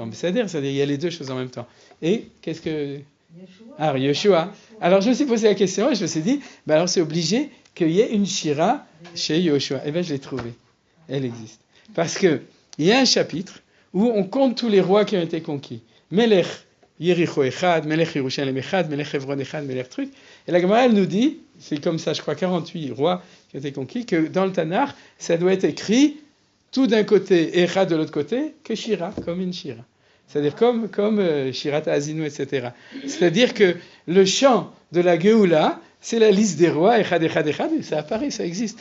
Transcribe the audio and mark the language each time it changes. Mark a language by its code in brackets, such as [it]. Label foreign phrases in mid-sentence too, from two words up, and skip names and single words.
[fr] C'est-à-dire il y a les deux choses en même temps. Et qu'est-ce que... Yeshua. Alors je me suis posé la question et je me suis dit, alors c'est obligé qu'il y ait une Shira chez Yeshua. Et bien je l'ai trouvée. Elle existe. Parce qu'il y a un chapitre où on compte tous les rois qui ont été conquis. [he] מלך יריחו אחד, מלך ירושלים אחד, מלך חברון אחד, מלך truc. [fr] Et la Gemara, elle nous dit, c'est comme ça, je crois, 48 rois qui ont été conquis, que dans le Tanakh, ça doit être écrit tout d'un côté, Echad de l'autre côté, que Shira, comme une Shira. C'est-à-dire comme Shirat Azinu, etc. C'est-à-dire que le chant de la Géoula, c'est la liste des rois, [he] אחד, אחד, אחד, [fr] et ça apparaît, ça existe.